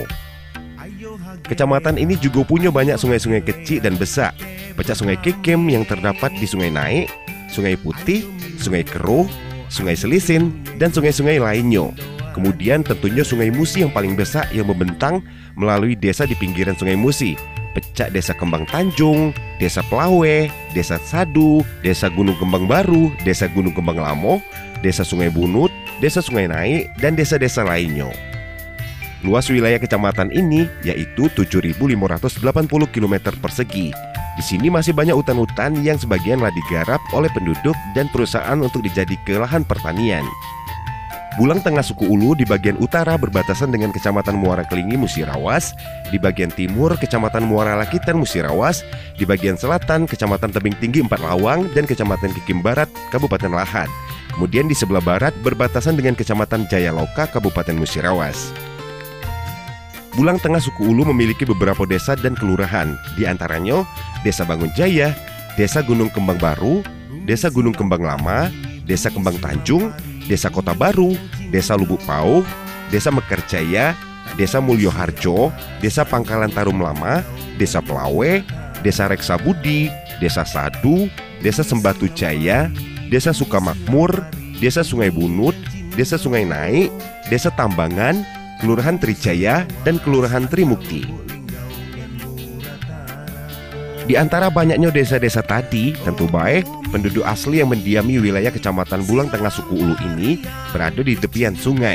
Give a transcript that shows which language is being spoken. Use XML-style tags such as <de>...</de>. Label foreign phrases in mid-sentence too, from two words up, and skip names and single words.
<id>Kecamatan ini juga punya banyak sungai-sungai kecil dan besar, pecah Sungai Kekem yang terdapat di Sungai Naik, Sungai Putih, Sungai Keruh, Sungai Selisin, dan sungai-sungai lainnya. Kemudian tentunya Sungai Musi yang paling besar yang membentang melalui desa di pinggiran Sungai Musi, pecah Desa Kembang Tanjung, Desa Pelawe, Desa Sadu, Desa Gunung Kembang Baru, Desa Gunung Kembang Lamo, Desa Sungai Bunut, Desa Sungai Naik, dan desa-desa lainnya. Luas wilayah kecamatan ini yaitu 7.580 km persegi. Di sini masih banyak hutan-hutan yang sebagianlah digarap oleh penduduk dan perusahaan untuk dijadikan lahan pertanian. Bulang Tengah Suku Ulu di bagian utara berbatasan dengan Kecamatan Muara Kelingi Musirawas, di bagian timur Kecamatan Muara Lakitan Musirawas, di bagian selatan Kecamatan Tebing Tinggi Empat Lawang dan Kecamatan Kikim Barat Kabupaten Lahad. Kemudian di sebelah barat berbatasan dengan Kecamatan Jayaloka Kabupaten Musirawas. Bulang Tengah Suku Ulu memiliki beberapa desa dan kelurahan, di antaranya Desa Bangunjaya, Desa Gunung Kembang Baru, Desa Gunung Kembang Lama, Desa Kembang Tanjung, Desa Kota Baru, Desa Lubuk Pauh, Desa Mekarjaya, Desa Mulyoharjo, Desa Pangkalan Tarum Lama, Desa Pelawe, Desa Reksa Budi, Desa Sadu, Desa Sembatu Jaya, Desa Sukamakmur, Desa Sungai Bunut, Desa Sungai Naik, Desa Tambangan, Kelurahan Trijaya, dan Kelurahan Trimukti. Di antara banyaknya desa-desa tadi, tentu baik penduduk asli yang mendiami wilayah Kecamatan Bulang Tengah Suku Ulu ini berada di tepian sungai.</id>